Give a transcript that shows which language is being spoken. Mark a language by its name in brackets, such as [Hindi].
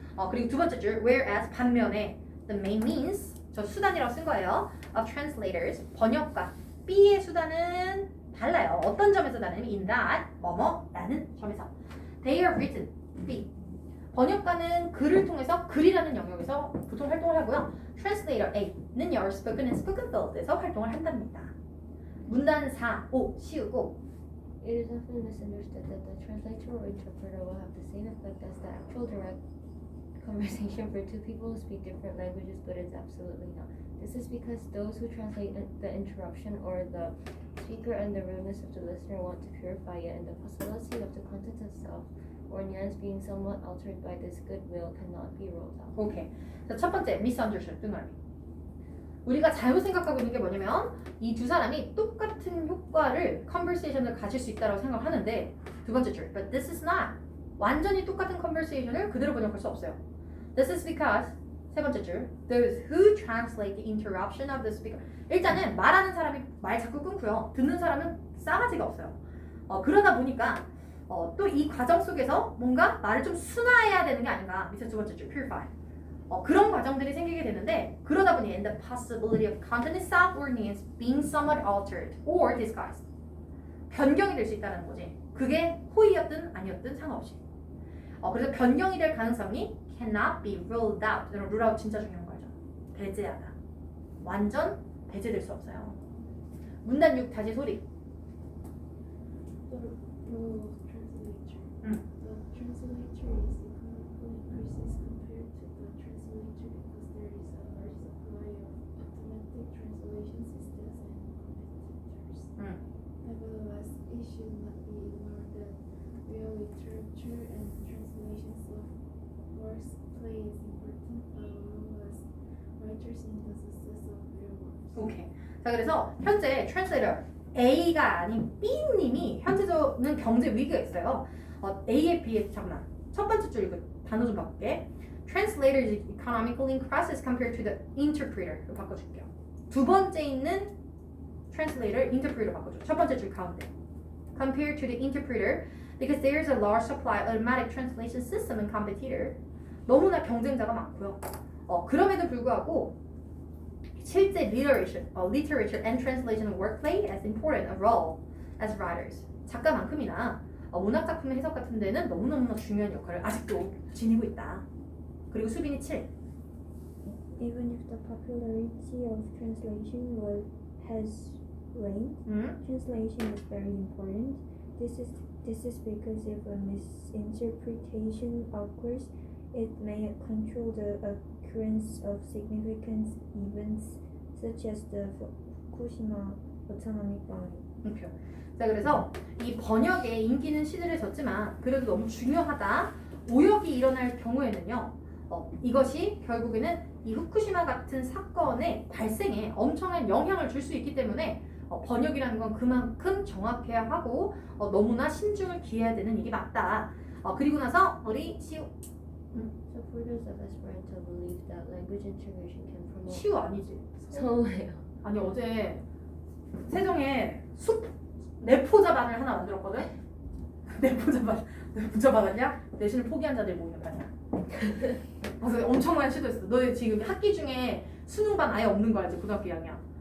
[Korean] 그리고 두 번째 줄 [English] whereas [Korean] 반면에 [English] the main means [Korean] 저 수단이라고 쓴 거예요. [English] of translators [Korean] 번역가 B의 수단은 달라요. 어떤 점에서 다르냐면 [English] in that [Korean] 뭐뭐라는 점에서 [English] they are written B [Korean] 번역가는 글을 통해서 글이라는 영역에서 보통 활동을 하고요. [English] translator A는요 spoken and spoken field에서 [Korean] 활동을 한답니다. 문단 4, 5 씌우고 [English] It is often misunderstood that the translator or interpreter will have the same effect as the actual direct conversation for two people who speak different languages, but it's absolutely not. This is because those who translate the interruption or the speaker and the rudeness of the listener want to purify it, and the possibility of the content itself or nuance being somewhat altered by this goodwill cannot be ruled out. [Korean] 오케이. 자, 첫 번째 misunderstood 뜬금이. 우리가 잘못 생각하고 있는 게 뭐냐면 이 두 사람이 똑같은 효과를 conversation을 가질 수 있다고 생각하는데 두 번째 줄 [English] but this is not [Korean] 완전히 똑같은 conversation을 그대로 번역할 수 없어요. [English] This is because [Korean] 세 번째 줄 [English] those who translate the interruption of the speaker [Korean] 일단은 말하는 사람이 말 자꾸 끊고요. 듣는 사람은 싸가지가 없어요. 그러다 보니까 또 이 과정 속에서 뭔가 말을 좀 순화해야 되는 게 아닌가 밑에 두 번째 줄 purify 그런 과정들이 생기게 되는데 그러다 보니 [English] and the possibility of content itself or nuance being somewhat altered or disguised [Korean] 변경이 될 수 있다는 거지. 그게 호의였든 아니었든 상관없이. 그래서 변경이 될 가능성이 [English] cannot be ruled out. rule out [Korean] 진짜 중요한 거죠. 배제하다. 완전 배제될 수 없어요. 문단 6 다시 소리. [English] The role of translator. 음. The translator is economically precise compared to the translator because there is a large supply of automatic translation systems and competitors. Nevertheless, it should not be ignored that real literature and translations of works play as important a role as writers in the success of their works. [Korean] 오케이. 자 그래서 현재 translator A가 아닌 B님이 현재는 경제 위기가 있어요. A에 비해 잠깐만 첫 번째 줄 이거 단어 좀 바꿀게. [English] Translator is economically in crisis compared to the interpreter. [Korean] 이거 바꿔줄게요. 두 번째 있는 translator, interpreter 바꿔줘. 첫 번째 줄 가운데. [English] Compared to the interpreter because there is a large supply of automatic translation system and competitor. [Korean] 너무나 경쟁자가 많고요. 그럼에도 불구하고 실제 [English] literature and translation work play as important a role as writers. [Korean] 작가만큼이나 문학 작품의 해석 같은 데는 너무너무 중요한 역할을 아직도 지니고 있다. 그리고 수빈이 7. [English] Even if the popularity of translation has waned, translation is very important. This is because if a misinterpretation occurs, it may control the occurrence of significant events such as the Fukushima atomic bomb. [Korean] 자 그래서 이 번역의 인기는 시들해졌지만 그래도 너무 중요하다. 오역이 일어날 경우에는요. 이것이 결국에는 이 후쿠시마 같은 사건의 발생에 엄청난 영향을 줄 수 있기 때문에 번역이라는 건 그만큼 정확해야 하고 너무나 신중을 기해야 되는 일이 맞다. 그리고 나서 우리 시우 [English] Supporters of Esperanto believe that language integration can promote. [Korean] 시우 아니지? 서우예요. 아니 어제 세정에 내포자반을 하나 만들었거든? 내포자 받았냐? 내신을 포기한 자들 모이는 반이야. 그래서 엄청난 시도했어. 너 지금 학기 중에 수능반 아예 없는 거 알지? 고등학교 2학년.